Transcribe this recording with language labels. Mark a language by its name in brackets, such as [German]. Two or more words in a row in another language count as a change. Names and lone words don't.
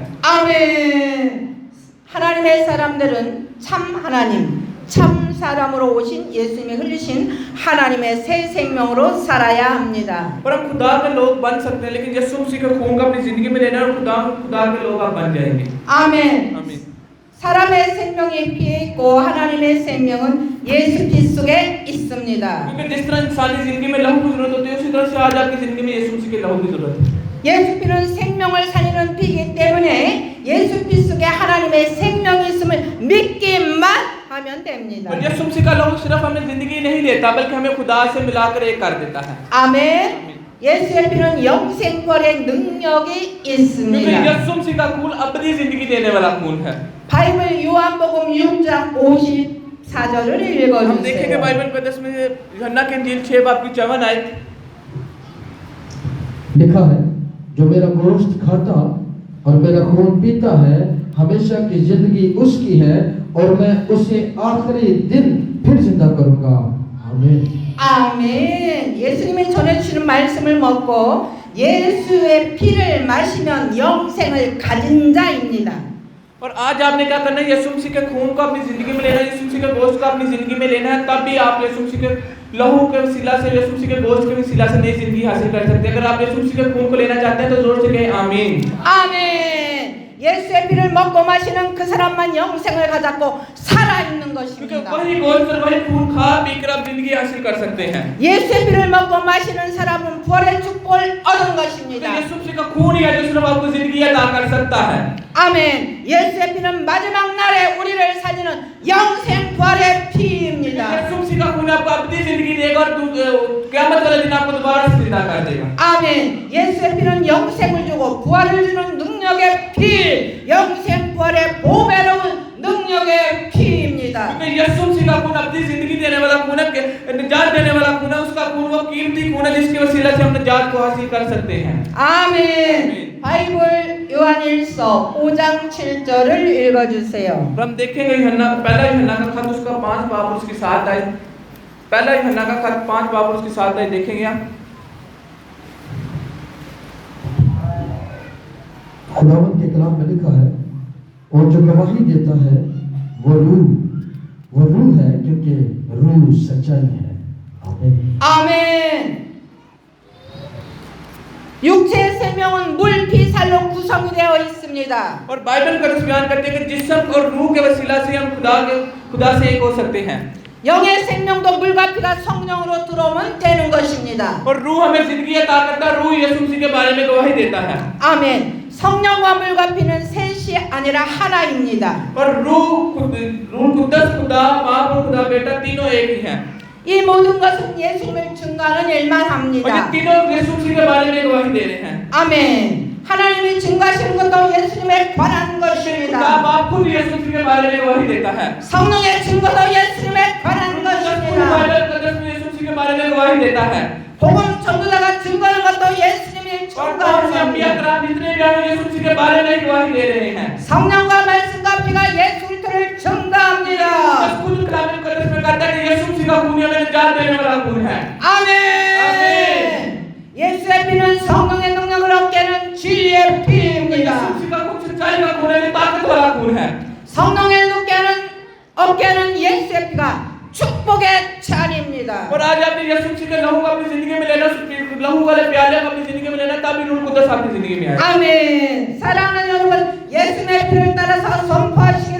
[Korean] 아멘. 하나님의 사람들은 참 하나님, 참 사람으로 오신 예수님이 흘리신 하나님의 새 생명으로 살아야 합니다. [Urdu] اور ہم خدا کے لوگ بن سکتے ہیں، لیکن یسوع مسیح کے خون کو اپنی زندگی میں لینا ہے اور خدا کے لوگ آپ بن جائیں گے. [Korean] 아멘. [Urdu] आमीन। [Korean] 사람의 생명이 피에 있고 하나님의 생명은 예수 피 속에 있습니다. [Urdu] کیونکہ جس طرح انسانی زندگی میں لہو کی ضرورت ہوتی ہے، اسی طرح سے آج آپ کی زندگی میں یسوع مسیح کے لہو کی ضرورت ہے. [Korean] 예수 피는 생명을 살리는 피이기 때문에 예수 피 속에 하나님의 생명이 있음을 믿기만 하면 됩니다. [Urdu] اور یسوع مسیح کا لہو صرف ہمیں زندگی نہیں دیتا، بلکہ ہمیں خدا سے ملا کر ایک کر دیتا ہے. [Korean] 아멘. 예수의 피는 영생벌의 능력이 [Urdu] क्योंकि [Korean] 있습니다. [Urdu] یسوع مسیح کا خون ابدی زندگی دینے والا خون ہے. [Korean] 바이블 요한복음 6장 54절을 [Urdu] ہم دیکھیں گے [Korean] 읽어주세요. [Urdu] بائبل مقدس میں یوحنا کی انجیل 6 باب کی 54 آیت. لکھا ہے، جو میرا گوشت کھاتا اور میرا خون پیتا ہے ہمیشہ کی زندگی اس کی ہے اور میں اسے آخری دن پھر زندہ کروں گا. आमीन। [Korean] 아멘. 예수님이 전해주시는 말씀을 먹고 예수의 피를 마시면 영생을 가진 자입니다. [Urdu] اور آج آپ نے کیا کرنا ہے، یسوع مسیح کے خون کو اپنی زندگی میں لینا ہے، یسوع مسیح کے گوشت کو اپنی زندگی میں لینا ہے، تب بھی آپ یسوع مسیح کے لہو کے وسیلہ سے، یسوع مسیح کے گوشت کے وسیلہ سے نئی زندگی حاصل کر سکتے ہیں. اگر آپ یسوع مسیح کے خون کو لینا چاہتے ہیں تو زور سے کہیں آمین. [Korean] 아멘. 예수의 피를 먹고 마시는 그 사람만 영생을 가졌고 살아있는 [Urdu] क्योंकि [Korean] 것입니다. [Urdu] وہی گوشت اور وہی خون کھا پی کر آپ زندگی حاصل کر سکتے ہیں. [Korean] 예수의 피를 먹고 마시는 사람은 부활의 축복을 얻은 [Urdu] तो [Korean] 것입니다. [Urdu] یسوع مسیح کا خون ہی ہے جو صرف آپ کو زندگی عطا کر سکتا ہے. [Korean] 아멘. 예수의 피는 마지막 날에 우리를 살리는 영생 부활의 피입니다. [Urdu] یسوع مسیح کا خون آپ کو اپنی زندگی دے گا اور قیامت والے دن آپ کو دوبارہ سے زندہ کر دے گا. [Korean] 아멘. 예수의 피는 영생을 주고 부활을 주는 능력의 피, 영생 부활의 보배로운 능력의 피입니다. [Urdu] کیونکہ یسوع مسیح کا خون اپنی زندگی دینے والا خون ہے، نجات دینے والا خون ہے، اس کا خون وہ قیمتی خون ہے جس کے وسیلہ سے ہم نجات کو حاصل کر سکتے ہیں. [Korean] 아멘. 바이블 요한일서 5장 7절을 읽어주세요. [Urdu] اور ہم دیکھیں گے پہلا یوحنا کا خط اس کا 5 باب اور اس کی 7 آیت. پہلا یوحنا کا خط 5 باب اور اس کی 7 آیت دیکھیں گے آپ. خداوند کے کلام میں لکھا ہے، اور جو گواہی دیتا ہے وہ روح ہے کیونکہ روح سچائی ہے. आमीन। [Korean] 아멘. 육체의 생명은 물, 피, 살로 구성이 되어 있습니다. [Urdu] اور بائبل کا بیان کرتے ہیں کہ جسم اور روح کے وسیلہ سے ہم خدا سے ایک ہو سکتے ہیں. [Korean] 영의 생명도 물과 피가 성령으로 들어오면 되는 것입니다. [Urdu] اور روح ہمیں زندگی عطا کرتا ہے، روح یسوع مسیح کے بارے میں گواہی دیتا ہے. [Korean] 아멘. 성령과 물과 피는 셋이 아니라 하나입니다. [Urdu] اور روح قدس خدا، باپ اور خدا بیٹا تینوں ایک ہی ہیں. [Korean] 이 모든 것은 예수님을 증거하는 일만 [Urdu] اور یہ [Korean] 합니다. [Urdu] تینوں یسوع مسیح کے بارے میں گواہی دے رہے ہیں. [Korean] 아멘. 하나님이 증거하시는 것도 예수님에 관한 [Urdu] खुदा [Korean] 것입니다. [Urdu] باپ خود یسوع مسیح کے بارے میں گواہی دیتا ہے. [Korean] 성령의 증거도 예수님에 관한 것입니다. [Urdu] بائبل مقدس میں یسوع مسیح کے بارے میں گواہی دیتا ہے. [Korean] 복음 전도자가 증거하는 것도 예수님이 [Urdu] اور کون سے انبیاء [Korean] 증거하는 [Urdu] کرام جتنے بھی ہیں یسوع مسیح کے بارے میں گواہی دے رہے ہیں. [Korean] 성령과 말씀과 피가 예수 그리스도를 증거합니다. [Urdu] خود کلام مقدس میں کہتا ہے کہ یسوع مسیح کا خون ہمیں نجات دینے والا خون ہے. [Korean] 아멘. 예수의 피는 성령의 능력을 얻게 하는 진리의 [Urdu] यीशु [Korean] 피입니다. [Urdu] مسیح کا خون سچائی کا خون ہے، طاقت والا خون ہے. [Korean] 성령의 얻게 하는 예수의 피가 축복의 잔입니다. [Urdu] اور آج آپ نے یسوع مسیح کے لہو کو اپنی زندگی میں لینا، لہو والے پیالے کو اپنی زندگی میں لینا، تبھی روح قدس آپ کی زندگی میں آئے. [Korean] 아멘. 사랑하는 여러분, 예수의 피를 따라서 선포하시기를